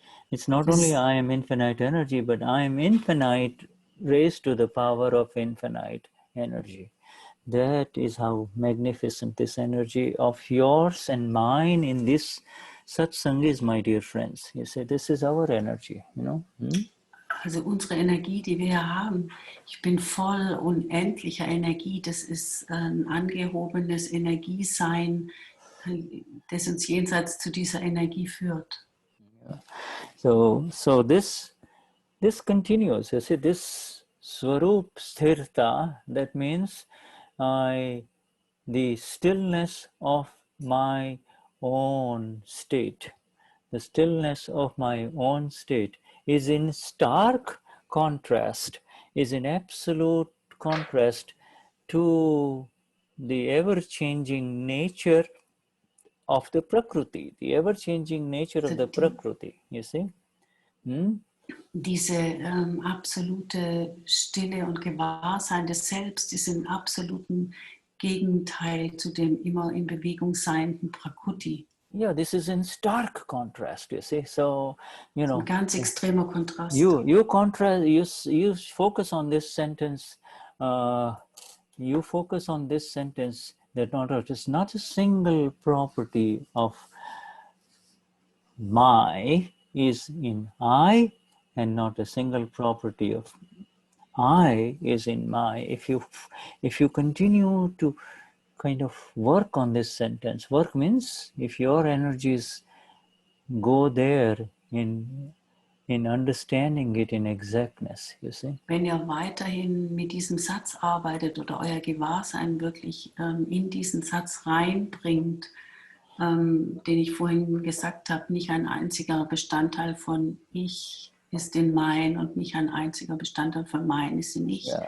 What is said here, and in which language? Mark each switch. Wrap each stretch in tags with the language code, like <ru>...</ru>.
<en>It's not only I am infinite energy, but I am infinite raised to the power of infinite energy. That is how magnificent this energy of yours and mine in this satsang is, my dear friends. You say, this is our energy, you know.</en> <de>Also unsere Energie, die wir hier haben, ich bin voll unendlicher Energie. Das ist ein angehobenes Energiesein, das uns jenseits zu dieser Energie führt.</de> <en>So this continues. You see, this Swarup Sthirta, that means the stillness of my own state. The stillness of my own state is in stark contrast, is in absolute contrast to the ever-changing nature of the Prakriti, the ever-changing nature of the Prakriti, you see.</en> <de>Diese absolute Stille und Gewahrsein des Selbst ist im absoluten Gegenteil zu dem immer in Bewegung seienden Prakriti.</de> <en>Yeah, this is in stark contrast, you see. So, you know,</en> <de>ein ganz extremer Kontrast.</de> <en>You contrast. You focus on this sentence. You focus on this sentence that it's not a single property of my is in I, and not a single property of I is in my. If you continue to kind of work on this sentence, work means if your energies go there in understanding it in exactness, you see.</en> <de>Wenn ihr weiterhin mit diesem Satz arbeitet oder euer Gewahrsein wirklich in diesen Satz reinbringt, den ich vorhin gesagt habe, nicht ein einziger Bestandteil von Ich ist in Mein und nicht ein einziger Bestandteil von Mein ist in Ich.</de>